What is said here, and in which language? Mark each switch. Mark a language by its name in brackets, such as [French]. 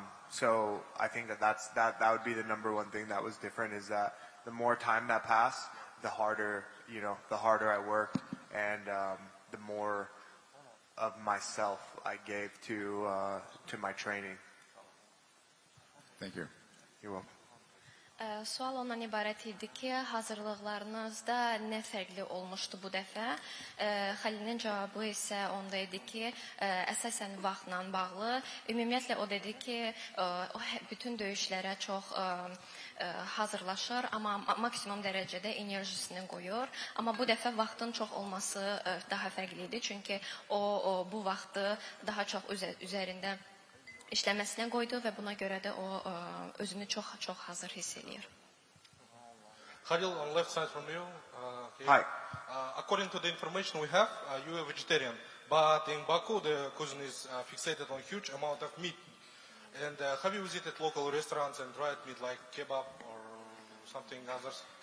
[English] So I think that would be the number one thing that was different, is that the more time that passed, the harder I worked, and the more of myself I gave to my training. Thank you. You're welcome. [Azerbaijani] Sual ondan ibarət idi ki, hazırlıqlarınızda nə fərqli olmuşdu bu dəfə? Xəlilin cavabı isə onda idi ki, əsasən vaxtla bağlı. Ümumiyyətlə o dedi ki, bütün döyüşlərə çox hazırlaşır, amma maksimum dərəcədə enerjisini qoyur. Amma bu dəfə vaxtın çox olması daha fərqli idi, çünki o bu vaxtı daha çox üzərində işləməsinə qoydu və buna görə də o özünü çox hazır hiss edir. [English] Khalil, on left side from you. Hi. According to the information we have, you are vegetarian, but in Baku the cuisine is fixated on huge amount of meat. And have you visited local restaurants and tried meat like kebab or something others?